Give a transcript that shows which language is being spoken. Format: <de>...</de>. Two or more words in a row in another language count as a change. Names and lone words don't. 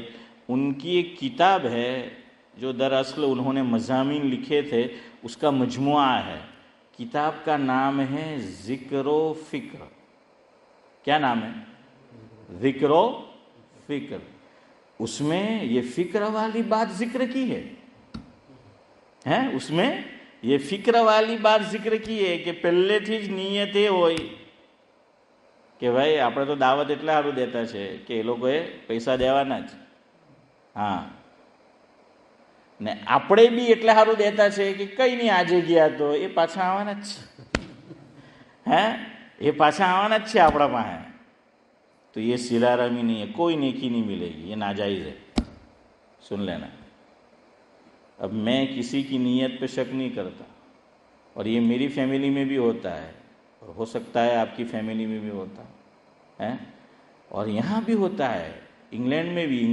<ur>ان کی ایک کتاب ہے جو دراصل انہوں نے مضامین لکھے تھے، اس کا مجموعہ ہے، کتاب کا نام ہے ذکر و فکر۔ کیا نام ہے؟ ذکر و فکر۔ اس میں یہ فکر والی بات ذکر کی ہے، اس میں یہ فکر والی بات ذکر کی ہے کہ</ur> <gu>પહેલેથી જ નિયત એ હોય કે ભાઈ આપણે તો દાવત એટલા સારું દેતા છે કે એ લોકોએ પૈસા દેવાના જ, હા, ને આપણે બી એટલા સારું દેતા છે કે કઈ નહીં આજે ગયા તો એ પાછા આવવાના જ છે, એ પાછા આવવાના જ છે આપણા પાસે।</gu> <ur>تو یہ سلارمی نہیں ہے، کوئی نیکی نہیں ملے گی، یہ ناجائز ہے، سن لینا۔ اب میں کسی کی نیت پہ شک نہیں کرتا، اور یہ میری فیملی میں بھی ہوتا ہے، اور ہو سکتا ہے آپ کی فیملی میں بھی ہوتا ہے، اور یہاں بھی ہوتا ہے، انگلینڈ میں بھی۔</ur>